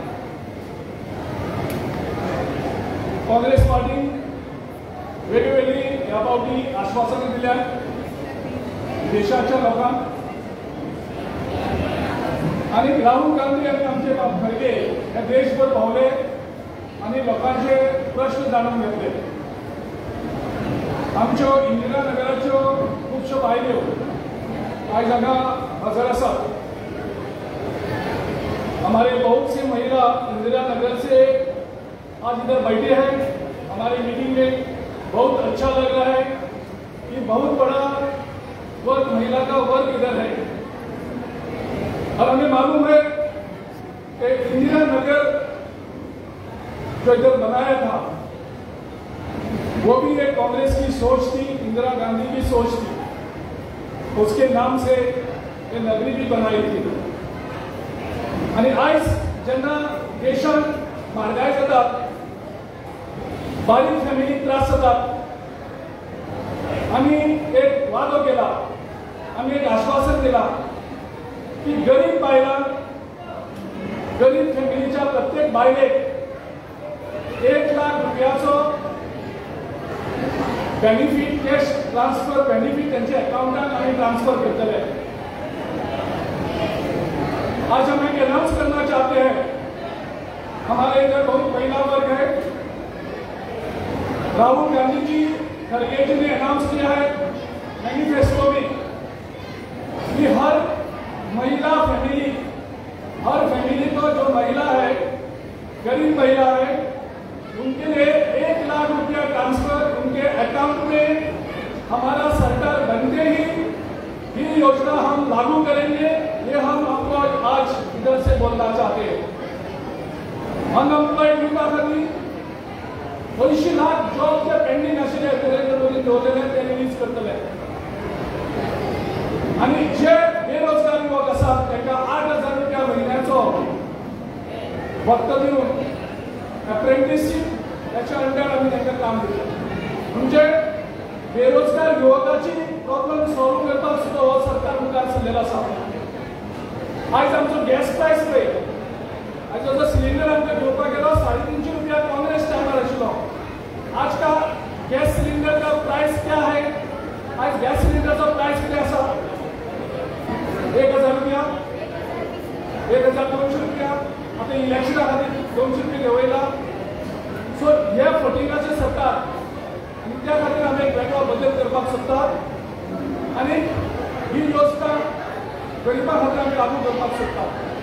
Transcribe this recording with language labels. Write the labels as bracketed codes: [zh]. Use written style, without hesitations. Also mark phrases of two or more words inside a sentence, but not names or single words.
[kok] काँग्रेस पार्टीन वेगवेगळी ह्या फावटी आश्वासनां दिल्यात देशाच्या लोकांक आनी राहुल गांधी आनी आमचे खरगे हे देशभर भोंवले आनी लोकांचे प्रश्न जाणून घेतले. आमच्यो इंदिरा नगराच्यो खुबश्यो बायल्यो आयज हांगा हजर आसात. [hi] हमारे बहुत सी महिला इंदिरा नगर से आज इधर बैठी है. हमारी मीटिंग में बहुत अच्छा लग रहा है कि बहुत बड़ा वर्ग महिला का वर्ग इधर है. और हमें मालूम है कि इंदिरा नगर जो इधर बनाया था वो भी एक कांग्रेस की सोच थी, इंदिरा गांधी की सोच थी. उसके नाम से ये नगरी भी बनाई थी. [kok] आणि आज जेन्ना देशात म्हारगाय जाता, बारीक फॅमिली त्रास जातात, आम्ही एक वादो केला, आम्ही एक आश्वासन दिला की गरीब बायलांक, गरीब फॅमिलीच्या प्रत्येक बायलेक 1 लाख रुपयाचो बेनिफिट, [en] cash transfer benefit [kok] त्यांच्या अकाउंटात आम्ही ट्रान्सफर करतले. [hi] आज हम एक अनाउंस करना चाहते हैं, हमारे इधर बहुत महिला वर्ग है. राहुल गांधी जी खरगे जी ने अनाउंस किया है मैनिफेस्टो में कि हर महिला फैमिली, हर फैमिली को जो महिला है, गरीब महिला है, उनके लिए 1 लाख रुपया ट्रांसफर उनके अकाउंट में हमारा सरकार बनते ही ये योजना हम लागू करेंगे. ये हम आपको आज इधर से बोलना चाहते हैं. [kok] अनएम्प्लॉयड लोकांखातीर 200 लाख जॉब जे पेंडिंग आशिल्ले नरेंद्र मोदी दवरलेले ते रिलीज करतले. आणि जे बेरोजगार युवक आसात तांकां 8,000 रुपया म्हयन्याचो वक्त दिवन अप्रेंटिसशीप त्याच्या अंडर आम्ही तांकां काम दिलें. म्हणजे बेरोजगार युवकाची [en] problem solve [kok] करपाक सुद्दां हो सरकार मुखार सरलेलो आसा. आज आमचो [en] gas price [kok] पळय, आज जो सिलिंडर आमकां घेवपाक गेलो 350 रुपया कांग्रेस टायमार आशिल्लो. [hi] आज का [en] gas cylinder [hi] का प्राइस क्या है? आज [en] gas cylinder [hi] का प्राइस [kok] किती आसा? [hi] 1,000 रुपया, 1,200 रुपया. [kok] आता इलेक्शना खातीर 200 रुपया देंवयला. सो हे फटिंगाचे सरकार आनी त्या खातीर आमी एक वेगळो बदल करपाक सोदतात आनी ही योजना गरिबां खातीर आमी लागू करपाक सोदतात.